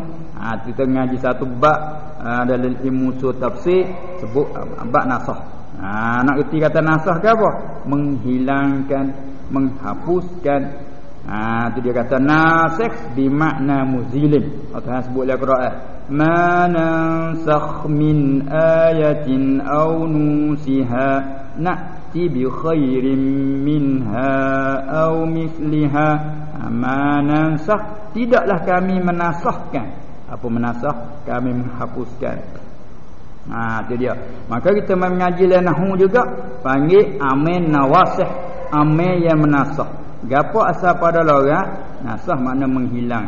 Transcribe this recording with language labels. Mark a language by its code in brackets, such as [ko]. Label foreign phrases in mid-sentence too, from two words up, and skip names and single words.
[ms] Kita ngaji satu bab dalam ilmu usul tafsir sebut bab nasah. Nak erti kata nasah ke apa? Menghilangkan, menghapuskan. Tu dia kata [ar] ناسخ بمعنى مزيل. [ms] Allah sebut dalam Quran, [ar] ما ننسخ من آية أو ننسها نأت بخير منها أو مثلها. ما ننسخ, [ms] tidaklah kami menasahkan. Apa menasah? Kami menghapuskan. Tu dia. Maka kita mengaji nahwu juga panggil [ar] عامل النواسخ, [ms] amin yang menasah. Gapo asal pada logat? Nasah makna menghilang.